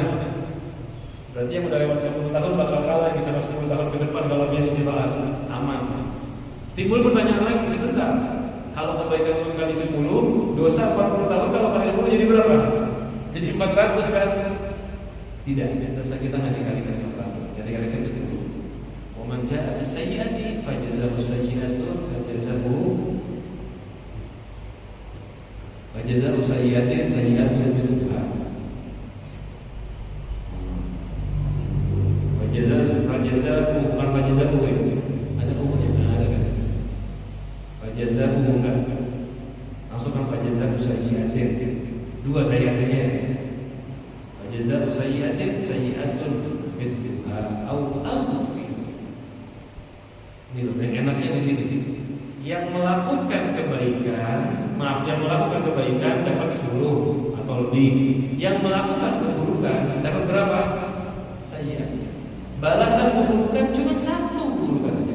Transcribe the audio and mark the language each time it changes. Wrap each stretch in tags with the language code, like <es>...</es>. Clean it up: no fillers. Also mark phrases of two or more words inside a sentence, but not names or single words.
<id>Berarti yang udah lewat 50 tahun bakal kalah bisa 10 tahun ke depan kalau dia disifat aman. Timbul pertanyaan lagi sebentar. Kalau kebaikan itu kali 10, dosa 40 tahun kalau kali 10 jadi berapa? Jadi 400 kan? Tidak, dosa kita nggak dikalikan 400, jadi kalikan 10.</id> <ar>ومن جاء بالسيئة فجزاه سيئة فجزاء سيئة سيئة مثلها.</ar> <id>Fajazaahu bukan fajazaahu ya. Ada hukumnya, ada kan? Fajazaahu bukan. Langsung kan</id> <ar>فجزاه سيئة.</ar> <id>Dua sayyi'atinnya.</id> <ar>فجزاه سيئة سيئة مثلها</ar> <id>au ini loh, yang enaknya di sini. Yang melakukan kebaikan, yang melakukan kebaikan dapat 10 atau lebih. Yang melakukan keburukan dapat berapa? Sayyi'at. Balasan keburukan cuma 1 keburukan aja.</id>